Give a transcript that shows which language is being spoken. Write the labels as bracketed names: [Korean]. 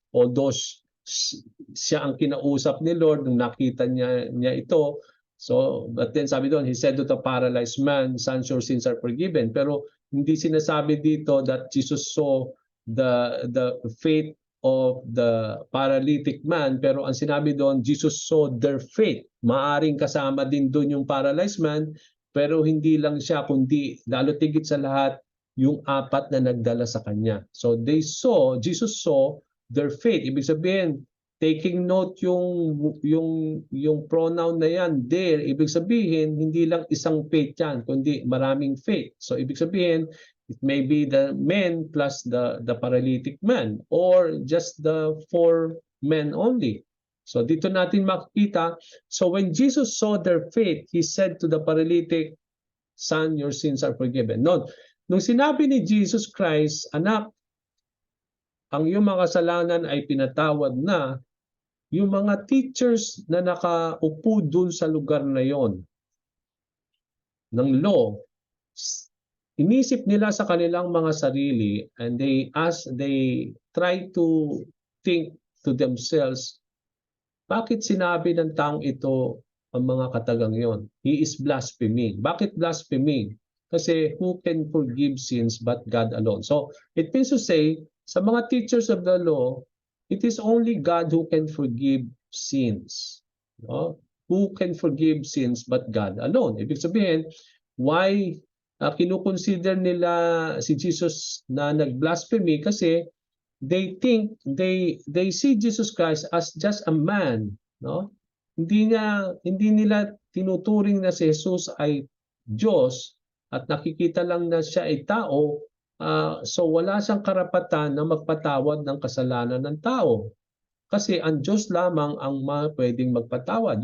[Filipino] Although siya ang kinausap ni Lord nung nakita niya ito. [English] So, but then [Filipino] sabi doon, [English] he said to the paralyzed man, "Son, your sins are forgiven." [Filipino] Pero hindi sinasabi dito [English] that Jesus saw the faith of the paralytic man, [Filipino] pero ang sinabi doon, [English] Jesus saw their faith. [Filipino] Maaring kasama din doon yung paralyzed man, pero hindi lang siya, kundi lalo tigit sa lahat, yung apat na nagdala sa kanya. [English] So Jesus saw their faith. [Filipino] Ibig sabihin, [English] taking note [Filipino] yung pronoun na yan, there, ibig sabihin, hindi lang isang faith yan, kundi maraming faith. [English] So [Filipino] ibig sabihin, [English] it may be the men plus the paralytic man, or just the 4 men only. [Filipino] So dito natin makikita, [English] so when Jesus saw their faith, he said to the paralytic, "Son, your sins are forgiven." [Filipino] Nung sinabi ni Jesus Christ, "Anak, ang iyong mga kasalanan ay pinatawad na," yung mga teachers na nakaupo dun sa lugar na yon ng law, inisip nila sa kanilang mga sarili, [English] and they try to think to themselves, [Filipino] bakit sinabi ng taong ito ang mga katagang yon? [English] He is blaspheming. [Filipino] Bakit [English] blaspheming? Kasi who can forgive sins but God alone? So it means to say, [Filipino] sa mga [English] teachers of the law, it is only God who can forgive sins. No? Who can forgive sins but God alone? [Filipino] Ibig sabihin, [English] why [Filipino] kinukonsider nila si Jesus na nag-blasphemy? [English] Kasi they think, they see Jesus Christ as just a man, no? [Filipino] Hindi nila tinuturing na si Jesus ay Diyos, at nakikita lang na siya ay tao. So wala siyang karapatan na magpatawad ng kasalanan ng tao. Kasi ang Diyos lamang ang pwedeng magpatawad.